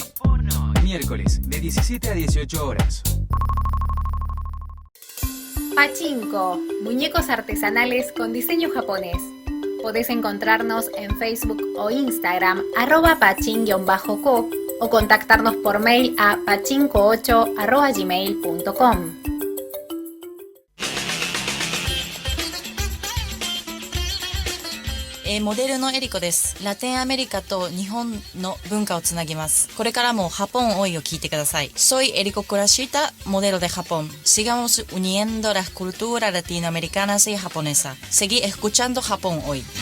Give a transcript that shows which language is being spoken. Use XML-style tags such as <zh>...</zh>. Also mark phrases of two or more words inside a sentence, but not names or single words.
<es>Miércoles de 17 a 18 horas. Pachinko, muñecos artesanales con diseño japonés. Podés encontrarnos en Facebook o Instagram @pachin_ko o contactarnos por mail a pachinko8@gmail.com.</es> <ja>モデルのエリコです。ラテンアメリカと日本の文化をつなぎます。これからも Japón hoyを聞いてください。</ja> <es>Soy Eriko Kurashita, modelo de Japón. Sigamos uniendo las culturas latinoamericanas y japonesa. Seguí escuchando Japón hoy.</es>